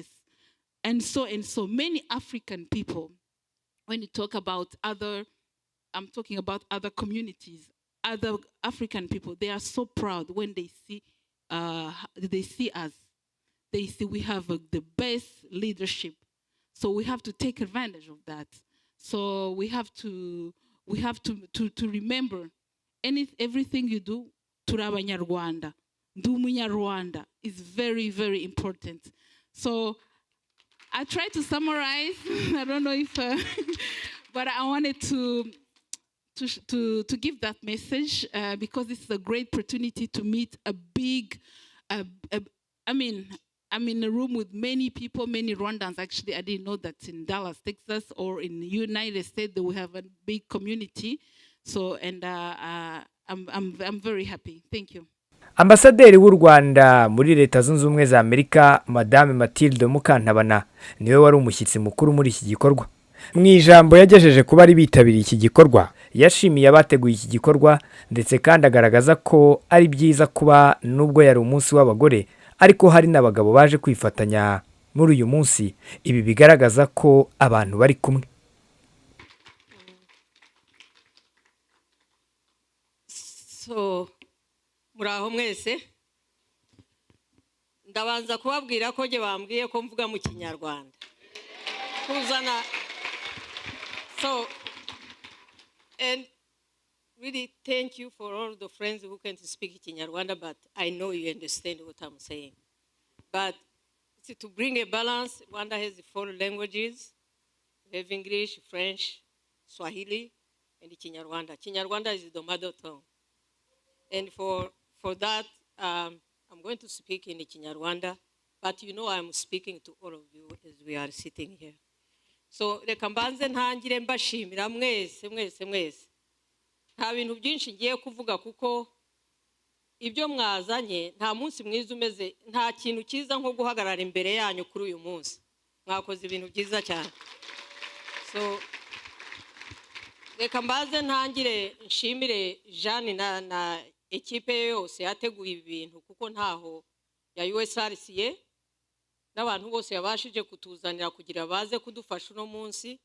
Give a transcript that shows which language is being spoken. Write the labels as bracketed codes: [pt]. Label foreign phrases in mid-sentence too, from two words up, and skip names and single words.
[en] And so many African people, when you talk about I'm talking about other communities, other African people, they are so proud when they see us. They see we have the best leadership. So we have to take advantage of that. So we have to remember everything you do, [rw] turi abanyarwanda, ndi umunyarwanda, [en] is very, very important. So I try to summarize. I don't know if, but I wanted to give that message because it's a great opportunity to meet I'm in a room with many people, many Rwandans. Actually, I didn't know that in Dallas, Texas, or in the United States, that we have a big community. So, and I'm very happy. Thank you. [rw] Ambasaderi w'u Rwanda muri Leta Zunze Ubumwe za Amerika, Madame Mathilde Mukantabana, niwe wari umushyitsi mukuru muri iki gikorwa. Mu ijambo yagejeje ku bari bitabiriye iki gikorwa, yashimiye abateguye iki gikorwa ndetse kandi agaragaza ko ari byiza kuba nubwo yari umunsi w'abagore, ariko hari n'abagabo baje kwifatanya muri uyu munsi. Ibi bigaragaza ko abantu bari kumwe. So muraho mwese ndabanza kubabwira ko je bambwiye ko mvuga mu Kinyarwanda kuzana. [en] So and really thank you for all the friends who can speak Kinyarwanda, but I know you understand what I'm saying. But to bring a balance, Rwanda has 4 languages. We have English, French, Swahili, and Kinyarwanda. Kinyarwanda is the mother tongue. And for that, I'm going to speak in Kinyarwanda, but you know I'm speaking to all of you as we are sitting here. [rw] So reka mbanze ntangire mbashimira mwese. Nta bintu byinshi ngiye kuvuga kuko ibyo mwazanye nta munsi mwiza umeze, nta kintu cyiza nko guhagarara imbere yanyu kuri uyu munsi. Mwakoze ibintu byiza cyane. So reka mbanze ntangire nshimire Jeanne na ekipe yose yateguye ibintu kuko ntaho ya USRCA n'abantu bose yabashije kutuzanira kugira baze kudufasha no munsi.